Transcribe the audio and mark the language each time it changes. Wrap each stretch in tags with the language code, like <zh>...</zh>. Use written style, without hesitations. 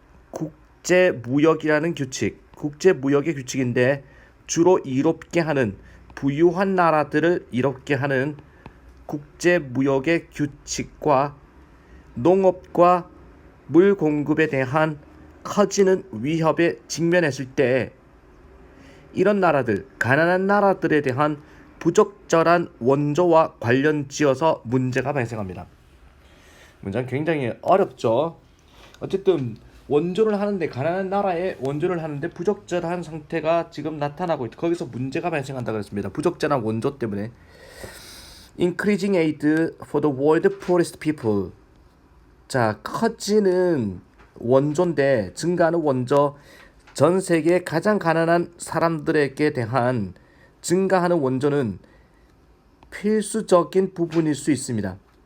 <ko>국제무역이라는 규칙 국제무역의 규칙인데 주로 이롭게 하는 부유한 나라들을 이롭게 하는 국제무역의 규칙과 농업과 물 공급에 대한 커지는 위협에 직면했을 때 이런 나라들, 가난한 나라들에 대한 부적절한 원조와 관련지어서 문제가 발생합니다. 문장 굉장히 어렵죠. 어쨌든 원조를 하는데 가난한 나라에 원조를 하는데 부적절한 상태가 지금 나타나고 있다. 거기서 문제가 발생한다 그랬습니다. 부적절한 원조 때문에.</ko> <en>Increasing aid for the world poorest people.</en> <ko>자, 커지는 원조인데 증가하는 원조 전 세계 가장 가난한 사람들에게 대한 증가하는 원조는 필수적인 부분일 수 있습니다.</ko>